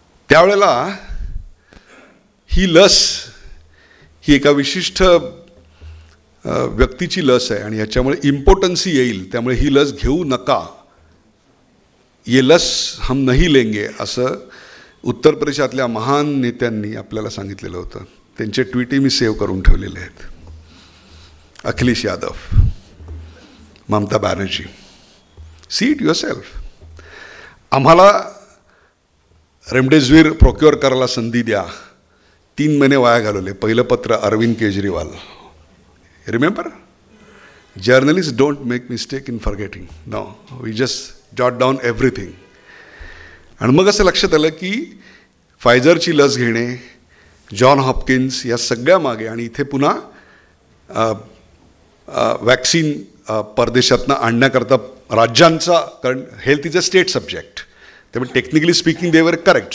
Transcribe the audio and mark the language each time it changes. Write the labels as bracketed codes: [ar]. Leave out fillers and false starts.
[mr] त्यावेळेला ही लस ही एका विशिष्ट व्यक्तीची लस आहे आणि ह्याच्यामुळे इम्पॉर्टन्सी येईल, त्यामुळे ही लस घेऊ नका, [hi] ये लस हम नहीं लेंगे [mr] असं उत्तर प्रदेशातल्या महान नेत्यांनी आपल्याला सांगितलेलं होतं. त्यांचे ट्विटही मी सेव्ह करून ठेवलेले आहेत. [en] Akhilesh Yadav, Mamata Banerjee, see it yourself. [mr] आम्हाला रेमडेसिवीर प्रोक्युअर करायला संधी द्या, 3 महिने वाया घालवले. पहिलं पत्र Arvind Kejriwal. [en] Remember, journalist don't make mistake in forgetting. No, we just jot down everything. [mr] आणि मग असं लक्षात आलं की फायझरची लस घेणे, जॉन हॉपकिन्स या सगळ्या मागे, आणि इथे पुन्हा वॅक्सिन परदेशातनं आणण्याकरता राज्यांचा, कारण [en] health is a state subject, [mr] त्यामुळे [en] Technically speaking they were correct.